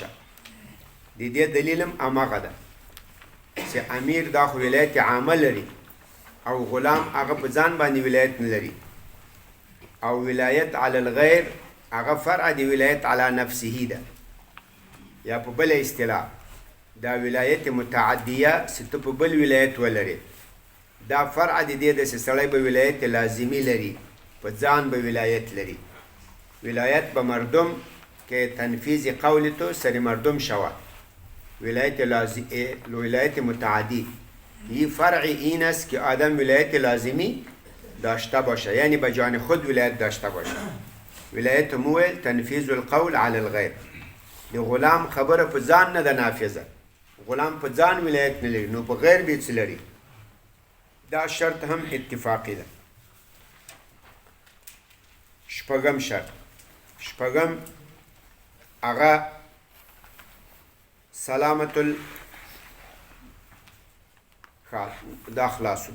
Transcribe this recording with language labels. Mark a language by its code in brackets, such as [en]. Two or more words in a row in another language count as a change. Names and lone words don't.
[ps] د دې دلیل هم هماغه ده چې امیر دا خو ولایت عامه لري او غلام هغه په ځان باندې ولایت نه لري، او [ar] ولایت علی الغیر [ps] هغه فرع د [ar] ولایت علی نفسه [ps] ده، یا په بل اصطلاح دا ولایت متعدیه چې ته په بل ولایت ولري، دا فرع د دې ده چې سړی به ولایت لازمي لري، په ځان به ولایت لري. [fa] ولایت به مردم که تنفیذ قول تو سر مردم شود. ولایت متعدی یه فرع این است که آدم ولایت لازمی داشته باشه، یعنی به جان خود ولایت داشته باشه. [ar] ولایت مویل تنفیذ القول علی الغیر. [ps] دی غلام خبره په ځان نه ده نافذه، غلام په ځان ولایت نه لري، نو په غیر به څه لري. دا شرط هم اتفاقی ده. شپږم شرط، شپږم هغه سلامت دا خلاصو.